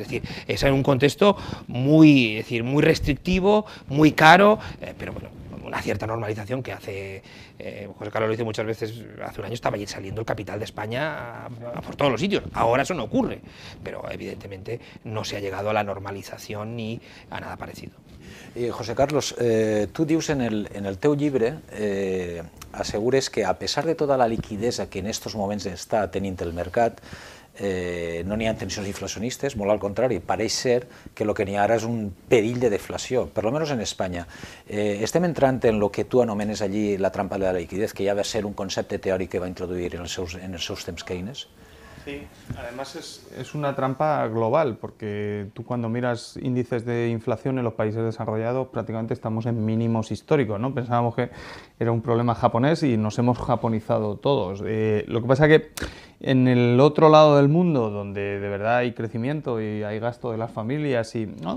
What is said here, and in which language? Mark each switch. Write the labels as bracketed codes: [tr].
[es] Es decir, es en un contexto muy restrictivo, muy caro, pero bueno, una cierta normalización que hace, José Carlos lo dice muchas veces, hace un año estaba saliendo el capital de España por todos los sitios. Ahora eso no ocurre, pero evidentemente no se ha llegado a la normalización ni a nada parecido. [ca] José Carlos, tu dius en el teu llibre assegures que a pesar de tota la liquidesa que en estos moments està tenint el mercat, no n'hi ha tensions inflacionistes, molt al contrari, pareix ser que el que n'hi ha ara és un perill de deflació, per almenys en Espanya. Estem entrant en el que tu anomenes allí la trampa de la liquidez, que ja va ser un concepte teòric que va introduir en els seus temps Keynes. [es] Sí, además es una trampa global, porque tú cuando miras índices de inflación en los países desarrollados prácticamente estamos en mínimos históricos, ¿no? Pensábamos que era un problema japonés y nos hemos japonizado todos. Lo que pasa que en el otro lado del mundo, donde de verdad hay crecimiento y hay gasto de las familias, y ¿no?